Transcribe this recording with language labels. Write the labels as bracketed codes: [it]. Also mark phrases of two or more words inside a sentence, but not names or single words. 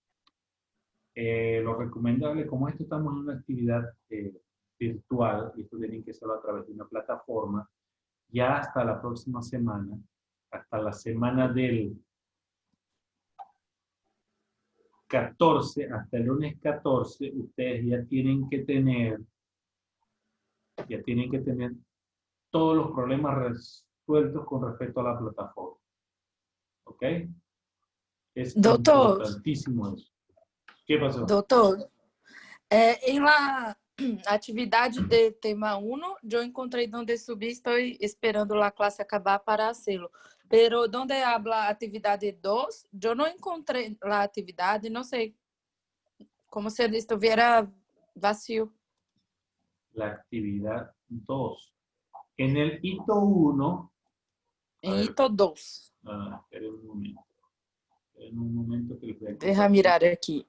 [es] Lo recomendable, como esto estamos en una actividad virtual, y esto tiene que ser a través de una plataforma, ya hasta la próxima semana, hasta la semana del 14, hasta el lunes 14, ustedes ya tienen que tener todos los problemas resueltos con respecto a la plataforma. ¿Ok? Es Doctor. importantísimo eso. ¿Qué pasó? [pt] Doutor, em atividade de tema 1, eu encontrei onde subir, estou esperando a classe acabar [es] para hacerlo. Pero donde habla [pt] atividade 2, eu não encontrei a atividade, não sei, [es] como se estuviera vacío. La actividad 2. En el hito 1. En hito 2. Esperen un momento. En un momento que les voy a Deja mirar aquí.